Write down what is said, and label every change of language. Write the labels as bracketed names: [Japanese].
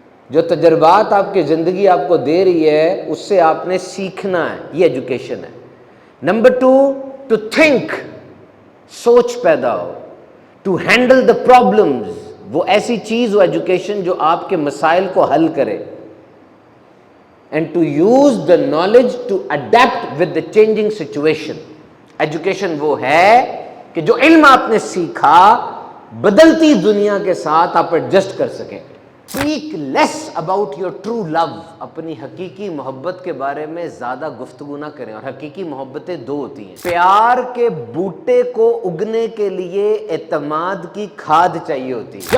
[Urdu] جو تجربات آپ کی زندگی آپ کو دے رہی ہے اس سے آپ نے سیکھنا ہے، یہ ایجوکیشن ہے. نمبر 2 [English] to think, [Urdu] سوچ پیدا ہو. [English] to handle the problems, [Urdu] وہ ایسی چیز ہو ایجوکیشن جو آپ کے مسائل کو حل کرے. [English] And to use the knowledge to adapt with the changing situation. [Urdu] Education وہ ہے کہ جو علم آپ نے سیکھا بدلتی دنیا کے ساتھ آپ ایڈجسٹ کر سکیں. [English] Speak less about your true love. [Urdu] اپنی حقیقی محبت کے بارے میں زیادہ گفتگو نہ کریں. اور حقیقی محبتیں 2 ہوتی ہیں. پیار کے بوٹے کو اگنے کے لیے اعتماد کی کھاد چاہیے ہوتی ہے.